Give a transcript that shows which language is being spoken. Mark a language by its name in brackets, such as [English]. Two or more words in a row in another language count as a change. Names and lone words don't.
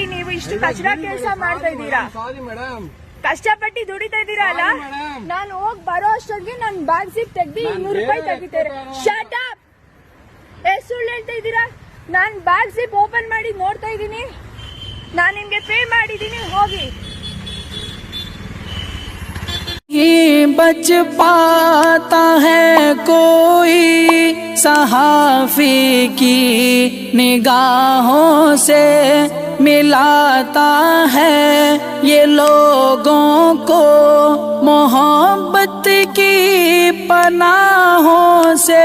[Kannada] ನೀವು ಇಷ್ಟು ಕಚಡ ಕೆಲಸ ಮಾಡ್ತಾ ಇದ್ದೀರಾ, ಕಷ್ಟಪಟ್ಟು ದುಡಿತಾ ಇದ್ದೀರಾ ಅಲ್ಲ. ನಾನು ಹೋಗಿ ಬರೋ ಅಷ್ಟೊತ್ತಿಗೆ ನನ್ [English] bag zip [Kannada] ತೆಗ್ದಿ 200 ರೂಪಾಯಿ ತೆಗಿತಾರೆ. [English] shut up! [Kannada] ಎಷ್ಟು ಸುಳ್ಳು ಹೇಳ್ತಾ ಇದ್ದೀರಾ? ನಾನ್ [English] bag zip open [Kannada] ಮಾಡಿ ನೋಡ್ತಾ ಇದ್ದೀನಿ. ನಾನ್ ನಿಮ್ಗೆ ಪೇ ಮಾಡಿದ್ದೀನಿ, ಹೋಗಿ. [Hindi] बच पाता है कोई सहाफी की निगाहों से मिलाता है ये लोगों को मोहब्बत की पनाहों से।